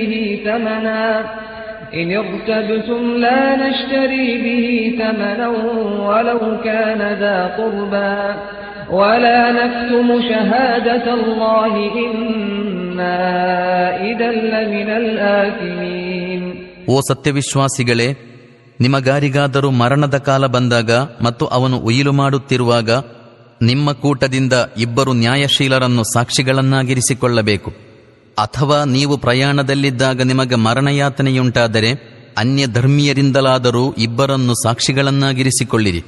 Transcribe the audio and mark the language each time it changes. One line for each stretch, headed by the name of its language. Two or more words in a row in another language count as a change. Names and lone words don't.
Arabic: به ثمنا ولو كان ذا قربى ولا نكتم شهادة الله إنا إذا لمن الآثمين.
Kannada: ಓ ಸತ್ಯವಿಶ್ವಾಸಿಗಳೇ, ನಿಮಗಾರಿಗಾದರೂ ಮರಣದ ಕಾಲ ಬಂದಾಗ ಮತ್ತು ಅವನು ಉಯಿಲು ಮಾಡುತ್ತಿರುವಾಗ ನಿಮ್ಮ ಕೂಟದಿಂದ ಇಬ್ಬರು ನ್ಯಾಯಶೀಲರನ್ನು ಸಾಕ್ಷಿಗಳನ್ನಾಗಿರಿಸಿಕೊಳ್ಳಬೇಕು. ಅಥವಾ ನೀವು ಪ್ರಯಾಣದಲ್ಲಿದ್ದಾಗ ನಿಮಗೆ ಮರಣಯಾತನೆಯುಂಟಾದರೆ ಅನ್ಯ ಧರ್ಮೀಯರಿಂದಲಾದರೂ ಇಬ್ಬರನ್ನು ಸಾಕ್ಷಿಗಳನ್ನಾಗಿರಿಸಿಕೊಳ್ಳಿರಿ.